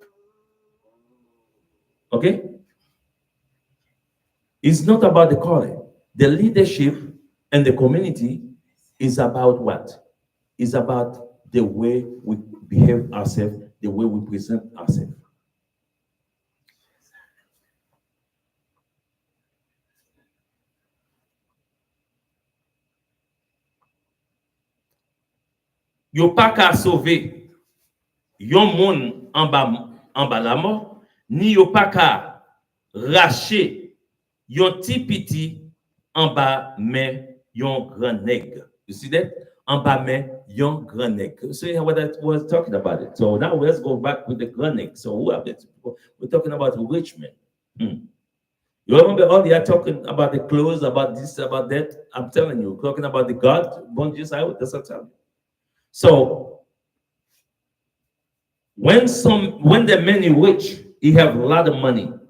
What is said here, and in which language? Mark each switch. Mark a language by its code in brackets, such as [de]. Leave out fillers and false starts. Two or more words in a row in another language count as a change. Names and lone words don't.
[en] Okay? It's not about the color. The leadership and the community is about what? It's about the way we behave ourselves, the way we present ourselves. [ht] Yo pas qu'à sauver yon moun en bas la mort, ni yo pas qu'à racher yon ti piti en bas mais yon grand nègre. [en] You see that? [ht] En bas mais yon grand nègre. [en] So what I was talking about it. So now let's go back with the [ht] grand nègre. [en] So who are these people? We're talking about rich men. You remember all they are talking about the clothes, about this, about that? I'm telling you, talking about the God, [ht] bon Dieu, [en] that's what I'm telling you. So when the man is rich, he have a lot of money.